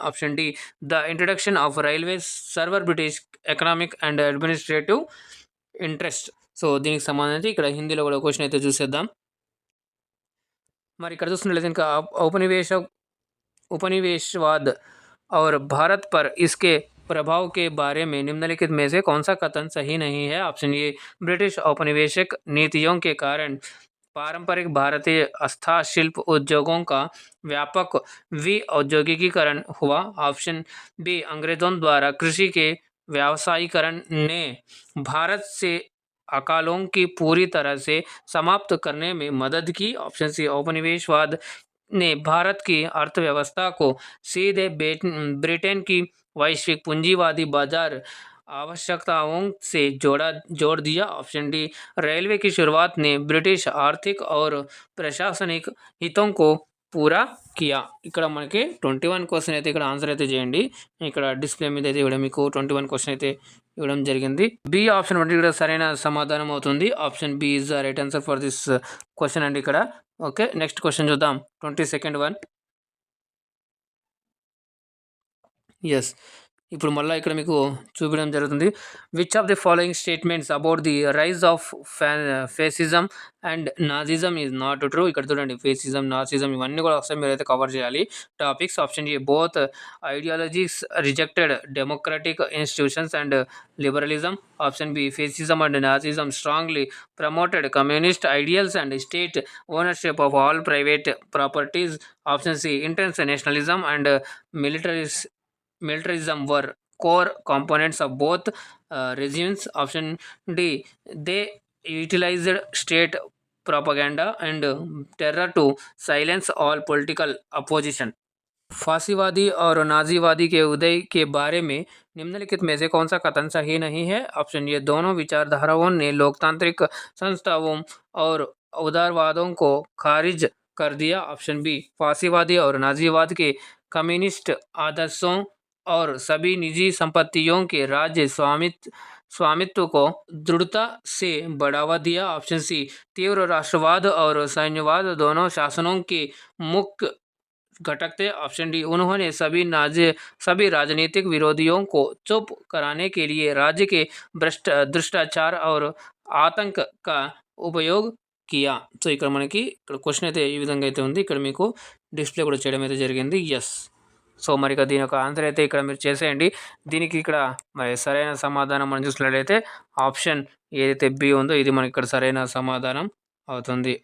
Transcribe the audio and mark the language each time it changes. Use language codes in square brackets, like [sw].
[en] Option D the introduction of railways serve British economic and administrative interest. [te] So దీనికి సంబంధించి ఇక్కడ హిందీలో కూడా క్వశ్చన్ అయితే చూసేద్దాం. మరి ఇక్కడ చూస్తున్నట్లయితే ఇంకా [hi] उपनिवेशवाद और भारत पर इसके प्रभाव के बारे में निम्नलिखित में से कौन सा कथन सही नहीं है? ऑप्शन ए, ब्रिटिश औपनिवेशिक नीतियों के कारण पारंपरिक भारतीय हस्तशिल्प उद्योगों का व्यापक औद्योगिकीकरण हुआ। ऑप्शन बी, अंग्रेजों द्वारा कृषि के व्यावसायीकरण ने भारत से अकालों की पूरी तरह से समाप्त करने में मदद की। ऑप्शन सी, औपनिवेशवाद ने भारत की अर्थव्यवस्था को सीधे ब्रिटेन की वैश्विक पूंजीवादी बाजार आवश्यकताओं से जोड़ दिया। ऑप्शन डी, रेलवे की शुरुआत ने ब्रिटिश आर्थिक और प्रशासनिक हितों को పూరా కియా. [te] ఇక్కడ మనకి 21 క్వశ్చన్ అయితే ఇక్కడ ఆన్సర్ అయితే చేయండి. ఇక్కడ డిస్ప్లే మీద అయితే ఇవ్వడం మీకు 21 క్వశ్చన్ అయితే ఇవ్వడం జరిగింది. బి ఆప్షన్ అంటే ఇక్కడ సరైన సమాధానం అవుతుంది. [en] option B is the right answer for this question [te] అండి ఇక్కడ. ఓకే, నెక్స్ట్ క్వశ్చన్ చూద్దాం. 22nd one. ఎస్, ఇప్పుడు మళ్ళీ ఇక్కడ మీకు చూపించడం జరుగుతుంది. [en] Which of the following statements about the rise of fascism and Nazism is not true. [te] ఇక్కడ చూడండి, ఫేసిజం, నాజిజం ఇవన్నీ కూడా ఒకసారి మీరైతే కవర్ చేయాలి topics. [en] Option A, both ideologies rejected democratic institutions and liberalism. Option B, fascism and Nazism strongly promoted communist ideals and state ownership of all private properties. Option C, [te] intense nationalism and [en] militarism were core components of both regimes. Option D, they utilized state propaganda and terror to silence all political opposition. [hi] फासीवादी और नाजीवादी के उदय के बारे में निम्नलिखित में से कौन सा कथन सही नहीं है? ऑप्शन ये, दोनों विचारधाराओं ने लोकतांत्रिक संस्थाओं और उदारवादों को खारिज कर दिया. ऑप्शन बी, फासीवादी और नाजीवाद के कम्युनिस्ट आदर्शों और सभी निजी संपत्तियों के राज्य स्वामित्व को दृढ़ता से बढ़ावा दिया. ऑप्शन सी, तीव्र राष्ट्रवाद और सैन्यवाद दोनों शासनों के मुख्य घटक थे. ऑप्शन डी, उन्होंने सभी राजनीतिक विरोधियों को चुप कराने के लिए राज्य के भ्रष्टाचार और आतंक का ఉపయోగ్ కియా. [te] సో ఇక్కడ మనకి ఇక్కడ క్వశ్చన్ అయితే ఈ విధంగా అయితే ఉంది. ఇక్కడ మీకు డిస్ప్లే కూడా చేయడం అయితే జరిగింది. ఎస్, సో మరి దీని యొక్క ఆన్సర్ అయితే ఇక్కడ మీరు చేసేయండి. దీనికి ఇక్కడ మరి సరైన సమాధానం మనం చూసినట్లయితే ఆప్షన్ ఏదైతే బి ఉందో ఇది మనకి ఇక్కడ సరైన సమాధానం అవుతుంది.